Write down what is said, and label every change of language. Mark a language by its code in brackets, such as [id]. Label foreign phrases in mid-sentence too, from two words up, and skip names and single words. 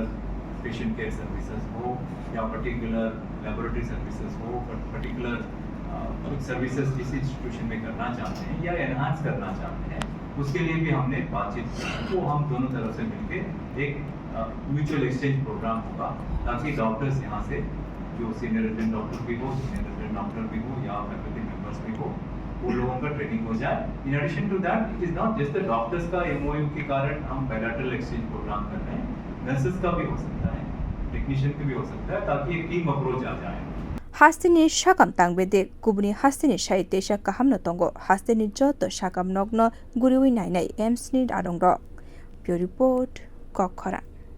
[hi] पेशेंट केयर सर्विसेज हो या पर्टिकुलर लेबोरेटरी सर्विसेज हो पर्टिकुलर कुछ सर्विसेज किसी इंस्टीट्यूशन में करना चाहते हैं या एनहांस करना चाहते हैं उसके लिए भी हमने बातचीत की तो हम दोनों तरफ से मिलकर एक [en] mutual exchange program [hi] होगा ताकि डॉक्टर्स यहाँ से जो [en] senior resident doctor [hi] भी हो [en] senior resident doctor [hi] भी हो या [en] faculty members [hi] भी हो वो लोगों का ट्रेनिंग हो जाए। [en] in addition to that it is not just the doctors [hi] का MOU के कारण हम [en] bilateral exchange program [hi] कर रहे हैं नर्सेस का भी हो सकता है टेक्नीशियन का भी हो सकता है ताकि एक [en] team approach [hi] आ जाए। [trp] Haste ni sakham tangbedek kubni haste ni saite sa kaham no tongo haste ni joto sakham nogno guriwi nainai AIIMS ni adong ro. Pure report Kokhara.